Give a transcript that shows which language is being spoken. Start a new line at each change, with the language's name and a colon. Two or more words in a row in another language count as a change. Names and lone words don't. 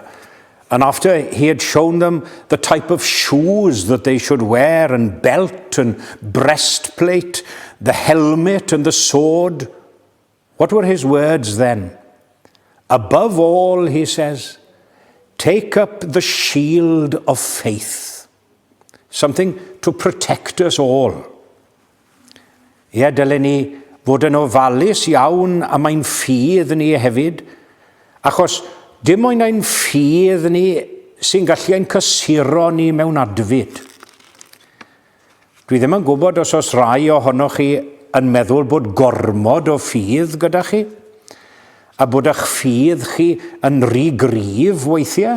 English: And after he had shown them the type of shoes that they should wear, and belt and breastplate, the helmet and the sword, what were his words then? Above all, he says, take up the shield of faith, something to protect us all.
Welsh: Ie, dylen ni fod yn ofalus iawn am ein ffydd ni hefyd, achos dim ond ein ffydd ni sy'n gallu ein cysuro ni mewn adfyd. Dwi ddim yn gwybod os rai ohonoch chi yn meddwl bod gormod o ffydd gyda chi, a bod eich ffydd chi yn rhy gryf weithiau.